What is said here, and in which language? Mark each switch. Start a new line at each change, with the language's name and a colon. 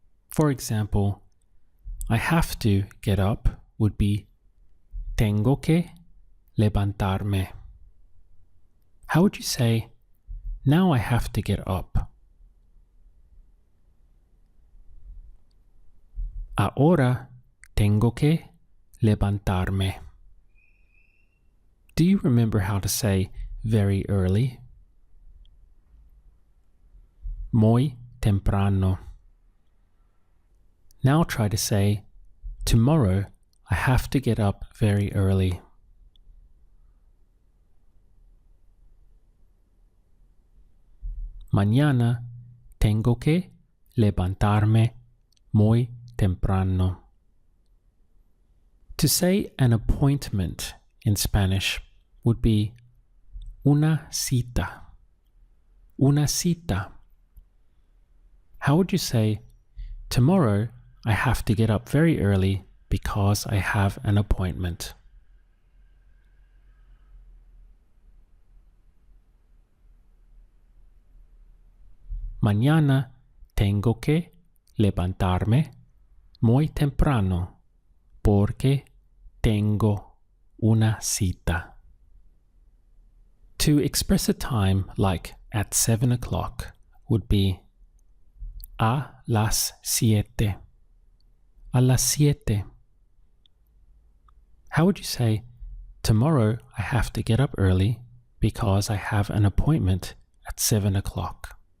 English: For example, I have to get up would be
Spanish: tengo que levantarme.
English: How would you say, now I have to get up?
Spanish: Ahora tengo que levantarme.
English: Do you remember how to say very early?
Spanish: Muy temprano.
English: Now try to say, tomorrow I have to get up very early.
Spanish: Mañana tengo que levantarme muy temprano.
English: To say an appointment in Spanish would be
Spanish: una cita. Una cita.
English: How would you say, tomorrow I have to get up very early because I have an appointment?
Spanish: Mañana tengo que levantarme muy temprano porque tengo una cita.
English: To express a time like at 7 o'clock would be
Spanish: a las 7. A las 7.
English: How would you say, tomorrow I have to get up early because I have an appointment at 7 o'clock?